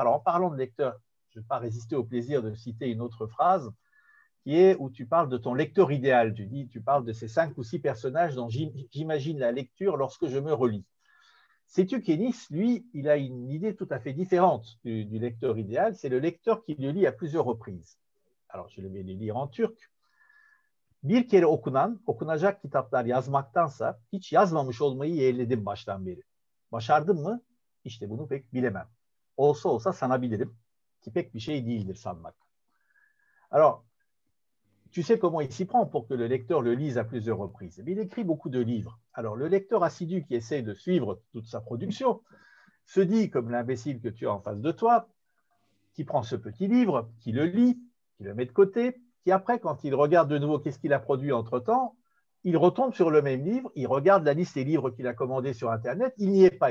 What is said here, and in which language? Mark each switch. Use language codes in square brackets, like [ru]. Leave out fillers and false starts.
[fr] Alors, en parlant de lecteur, je ne vais pas résister au plaisir de citer une autre phrase, qui est où tu parles de ton lecteur idéal. Tu parles de ces 5 ou 6 personnages dont j'imagine la lecture lorsque je me relis. Sais-tu qu'Ennis, lui, il a une idée tout à fait différente du lecteur idéal. C'est le lecteur qui le lit à plusieurs reprises. Alors, je vais les lire en turc. [tr] Bir kere okunacak kitaplar yazmaktansa hiç yazmamış olmayı yeğledim baştan beri. Başardım mı? İşte bunu pek bilemem. Olsa sanabilirim ki pek bir şey değildir sanmak. [fr] Alors, tu sais comment il s'y prend pour que le lecteur le lise à plusieurs reprises. Mais il écrit beaucoup de livres. Alors, le lecteur assidu qui essaie de suivre toute sa production se dit, comme l'imbécile que tu as en face de toi, qui prend ce petit livre, qui le lit, qui le met de côté, qui après, quand il regarde de nouveau qu'est-ce qu'il a produit entre-temps, il retombe sur le même livre, il regarde la liste des livres qu'il a commandés sur Internet, il n'y est pas.